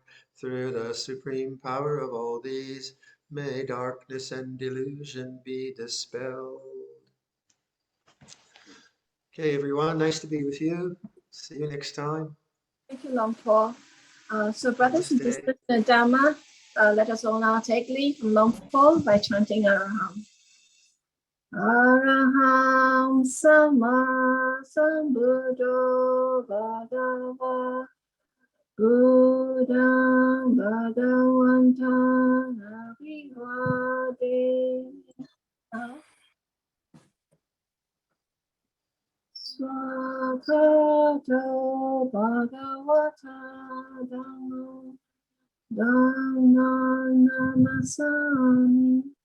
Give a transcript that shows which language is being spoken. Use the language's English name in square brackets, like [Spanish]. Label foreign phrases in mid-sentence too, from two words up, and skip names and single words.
[English] Through the supreme power of all these, may darkness and delusion be dispelled. Okay, everyone, nice to be with you. See you next time. Thank you, Luang Por. So brothers and Namaste. sisters in the Dhamma, let us all now take leave from Luang Por by chanting Araham. [Pali] Araham Sama Sambuddho Bhagava Buddham Bhagavantam Abhivade Swakato Bhagavata Dhammo Dhamma Namasami